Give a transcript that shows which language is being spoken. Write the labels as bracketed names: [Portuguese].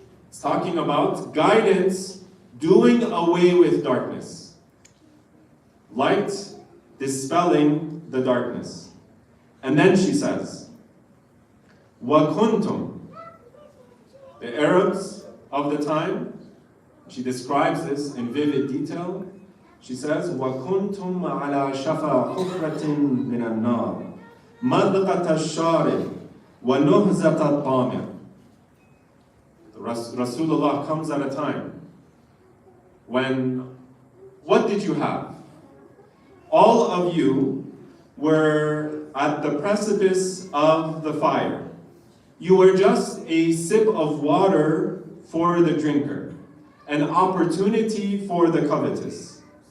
[English] It's talking about guidance, doing away with darkness. Light dispelling the darkness. And then she says, [Arabic] وَكُنْتُمْ. [English] The Arabs of the time, she describes this in vivid detail. She says, [Arabic] وَكُنْتُمْ عَلَى شَفَا حُفْرَةٍ مِنَ النَّارِ مَذْقَةَ الشَّارِبِ وَنُهْزَةَ الطَّامِرِ. [English] Rasulullah comes at a time when, what did you have? All of you were at the precipice of the fire. You were just a sip of water for the drinker, an opportunity for the covetous.